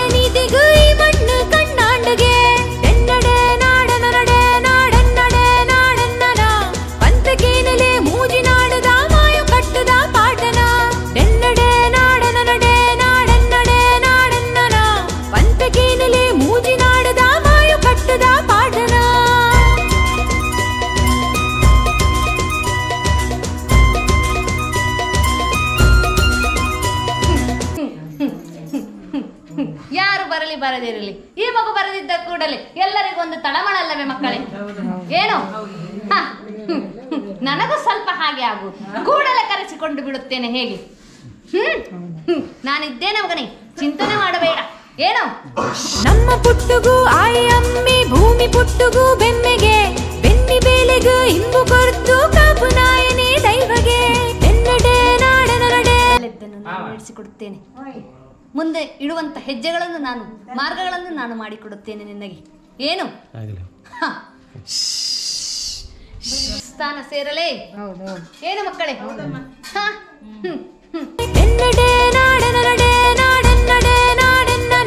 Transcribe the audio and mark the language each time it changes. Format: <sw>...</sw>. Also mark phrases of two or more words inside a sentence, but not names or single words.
<tcy>ನೀತಿಗೂ ಈ ಮಣ್ಣು ಕಣ್ಣಾಂಡಗೆ ಎನ್ನಡೆ ನಾಡನ ನಡೆ ನಾಡನ್ನಡೆ ನಾಡನ್ನನ ಪಂಪೆಗೇನಲೆ ಮೂಜಿನಾಡದ ಮಾಯ ಕಟ್ಟದ ಪಾಟನ ಎನ್ನಡೆ ನಾಡನ ನಡೆ ನಾಡನ್ನಡೆ ನಾಡನ್ನನ ಪಂಪೆಗೇನಲೆ ಮೂಜಿನಾಡದ ಮಾಯ ಕಟ್ಟದ ಪಾಟನ.</tcy> <kn>ಯಾರು ಬರಲಿ ಬರದಿರಲಿ, ಈ ಮಗು ಬರದಿದ್ದ ಕೂಡಲೇ ಎಲ್ಲರಿಗೂ ಒಂದು ತಳಮಳ ಅಲ್ಲವೇ ಮಕ್ಕಳೇ? ಏನು? ನನಗೂ ಸ್ವಲ್ಪ ಹಾಗೆ ಆಗುವುದು, ಕೂಡಲೇ ಕರೆಸಿಕೊಂಡು ಬಿಡುತ್ತೇನೆ. ಹೇಗೆ? ನಾನಿದ್ದೇನೆ ಮಗನೇ, ಚಿಂತನೆ ಮಾಡಬೇಡ. ಏನು?</kn> <tcy>ನಮ್ಮ ಪುಟ್ಟುಗೂ ಆಯಮ್ಮಿ ಭೂಮಿ ಪುಟ್ಟುಗೂ ಬೆಮ್ಮೆಗೆ ಬೆನ್ನಿ ಬೇಲೆಗೂ ಇಂಬು ಕೊರ್ತು ಕಾಪು ನಾಯನೇ ದೈವಗೆ ಎನ್ನಡೆ ನಾಡನ ನಡೆ</tcy> <kn>ನಡೆಸಿಕೊಡುತ್ತೇನೆ. ಮುಂದೆ ಇಡುವಂತ ಹೆಜ್ಜೆಗಳನ್ನು ನಾನು, ಮಾರ್ಗಗಳನ್ನು ನಾನು ಮಾಡಿಕೊಡುತ್ತೇನೆ ನಿನಗೆ. ಏನು? ಸ್ಥಾನ ಸೇರಲೇ? ಏನು ಮಕ್ಕಳೇ?</kn> <tcy>ಎನ್ನಡೆ ನಾಡನ ನಡೆ ನಾಡನ್ನಡೆ ನಾಡನ್ನನ</tcy>